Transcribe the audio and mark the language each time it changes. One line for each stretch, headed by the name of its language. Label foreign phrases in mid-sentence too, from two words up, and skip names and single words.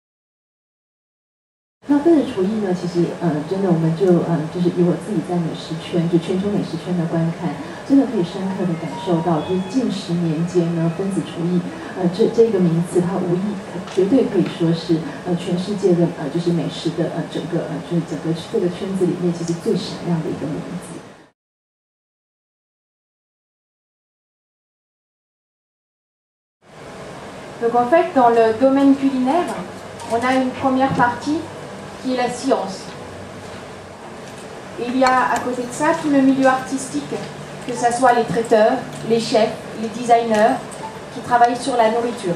Chinese: 那分子厨艺呢，其实真的我们就是以我自己在美食圈，就全球美食圈的观看，真的可以深刻的感受到，就是近10年间呢，分子厨艺这个名词，它无疑绝对可以说是全世界的就是美食的就是整个这个圈子里面，其实最闪亮的一个名字。
French: Donc en fait, dans le domaine culinaire, on a une première partie qui est la science. Et il y a à côté de ça tout le milieu artistique, que ce soit les traiteurs, les chefs, les designers qui travaillent sur la nourriture.